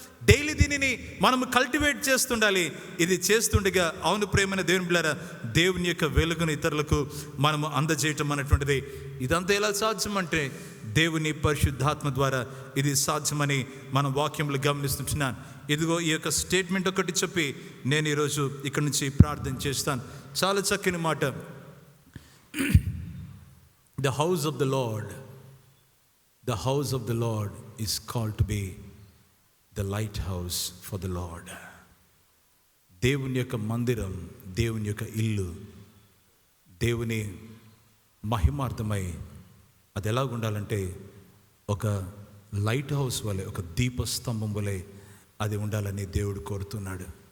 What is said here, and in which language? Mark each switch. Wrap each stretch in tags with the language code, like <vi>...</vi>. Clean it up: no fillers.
<te>Daily దీనిని మనము cultivate చేస్తుండాలి. ఇది చేస్తుండగా, అవును ప్రియమైన దేవుని బిడ్డలారా, దేవుని యొక్క వెలుగును ఇతరులకు మనము అందజేయటం అనేటువంటిది ఇదంతా ఎలా సాధ్యం అంటే, దేవుని పరిశుద్ధాత్మ ద్వారా ఇది సాధ్యమని మనం వాక్యంలో గమనిస్తుంటున్నాను. ఇదిగో ఈ యొక్క స్టేట్మెంట్ ఒకటి చెప్పి నేను ఈరోజు ఇక్కడి నుంచి ప్రార్థన చేస్తాను. చాలా చక్కని మాట.</te> <en>The house of the Lord, the house of the Lord is called to be the lighthouse for the Lord.</en> <te>దేవుని యొక్క మందిరం, దేవుని యొక్క ఇల్లు, దేవుని మహిమార్థమై అది ఎలా ఉండాలంటే, ఒక లైట్ హౌస్ వలె, ఒక దీపస్తంభం వలె అది ఉండాలని దేవుడు కోరుతున్నాడు.</te>